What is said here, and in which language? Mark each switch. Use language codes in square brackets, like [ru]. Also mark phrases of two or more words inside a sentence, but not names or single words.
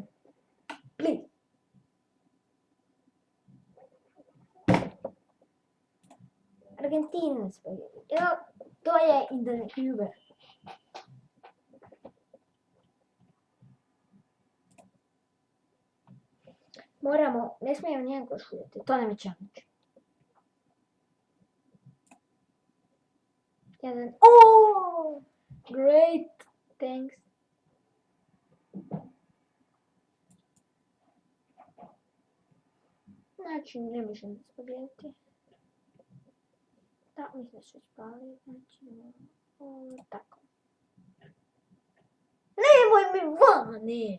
[hr] Please. Argentina nas pobjedi. Evo, to je internet Uber. Ne smijemo njega šutiti, to nam je challenge. Oh! [en] Great! Thanks. [hr] Znači, ne možemo se pobjediti. Da, mislim da su spali, znači, tako. Nemoj mi vani!